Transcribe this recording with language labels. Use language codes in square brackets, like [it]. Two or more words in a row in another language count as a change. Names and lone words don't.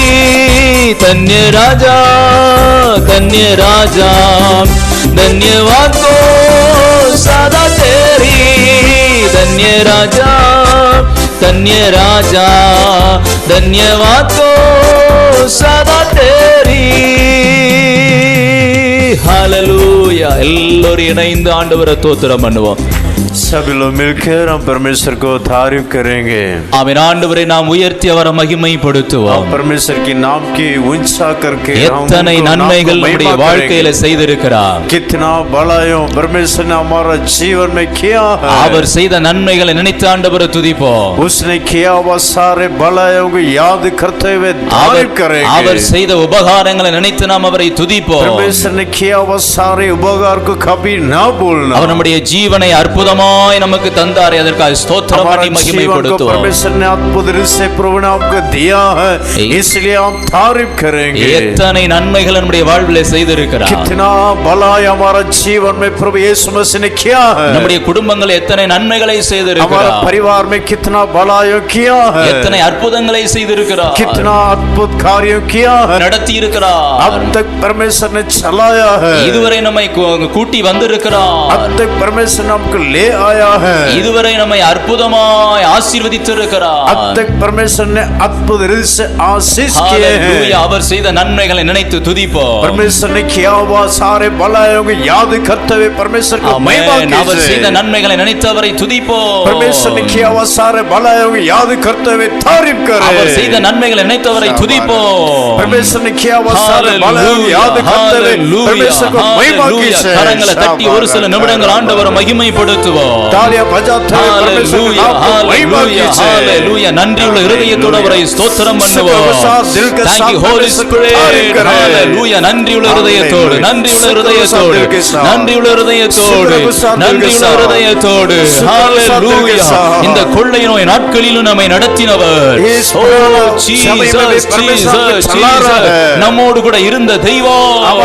[hi] धन्य राजा धन्यवाद को सदा तेरी। धन्य राजा धन्यवाद को सदा तेरी। हालेलूया। [ta] எல்லோரும் இணைந்து ஆண்டவரை ஸ்தோத்திரம் பண்ணுவோம்। [hi] सभी लोग मिलकर हम परमेश्वर को तारीफ करेंगे। आमीन। [ta] ஆண்டவரை நாம் உயர்த்தி அவரை மகிமைப்படுத்துவோம்। [hi] परमेश्वर की नाम की ऊंचा करके [ta] எத்தனை நன்மைகள் நம்முடைய வாழ்க்கையில செய்திருக்கிறார்। [hi] कितना भलाइयों परमेश्वर ने हमारा जीवन में किया है। [ta] அவர் செய்த நன்மைகளை நினைத்து ஆண்டவரை துதிப்போம்। [hi] उसने किया हुआ सारे भलाइयों को याद करते हुए तारीफ करेंगे। [ta] அவர் செய்த உபகாரங்களை நினைத்து நாம் அவரை துதிப்போம்। [hi] परमेश्वर ने किया हुआ सारे उपकार को कभी ना भूलना। [ta] அவர் நம்முடைய ஜீவனை அற்புதமாய் நமக்கு தந்தாரே அதற்காக ஸ்தோத்திரம் பண்ணி மகிமைப்படுத்துவோம்। [hi] परमेश्वर ने अद्भुत रीति से प्रभु ने आपको दिया है इसलिए हम तारीफ करेंगे। [ta] எத்தனை நன்மைகள் நம்முடைய வாழ்விலே செய்திருக்கிறார்। [hi] कितना भलाई हमारा जीवन में प्रभु यीशु मसीह ने किया है। [ta] நம்முடைய குடும்பங்கள் எத்தனை நன்மைகளை செய்திருக்கிறார்। [hi] हमारे परिवार में कितना भलाई किया है। [ta] எத்தனை அற்புதங்களை செய்திருக்கிறார்। [hi] कितना अद्भुत कार्य किया है [ta] நடத்தி இருக்கிறார்। [hi] अब तक परमेश्वर ने चलाया है। [ta] இதுவரை நம்மை கூட்டி வந்திருக்கிறார்। [hi] अब तक परमेश्वर ने हमको ले आया है। [ta] இதுவரை நம்மை அற்புதமாய் ஆசீர்வதித்திருக்கிறார்। [hi] अब तक परमेश्वर ने अद्भुत रीति से आशीष किए हैं। [ta] அவர் செய்த நன்மைகளை நினைத்து துதிப்போம்। [hi] परमेश्वर ने किया हुआ सारे भलाइयों को याद करते हुए परमेश्वर को महिमा कीजिए। [ta] அவர் செய்த நன்மைகளை நினைத்து அவரை துதிப்போம்। [hi] परमेश्वर ने किया हुआ सारे भलाइयों को याद करते हुए तारीफ करें। [ta] அவர் செய்த நன்மைகளை நினைத்து அவரை துதிப்போம்। [hi] परमेश्वर ने किया हुआ सारे भलाइयों को याद करते हुए परमेश्वर को महिमा कीजिए। [ta] கரங்களை தட்டி ஒரு சில நிமிடங்கள் ஆண்டவரை மகிமைப்படுத்துவோம்। [hi] तालियां बजाते हुए परमेश्वर के नाम को महिमा कीजिए। हालेलुया। [ta] நன்றியுள்ள இதயத்தோடு அவரை ஸ்தோத்திரம் பண்ணுவோம்। [en] Thank you Holy Spirit. [hi] हालेलुया। [ta] நன்றியுள்ள இதயத்தோடு हालेलुया। இந்த கொள்ளை நோய் நாட்களிலும் நம்மை நடத்தினவர் நம்மோடு கூட இருந்த தெய்வம்।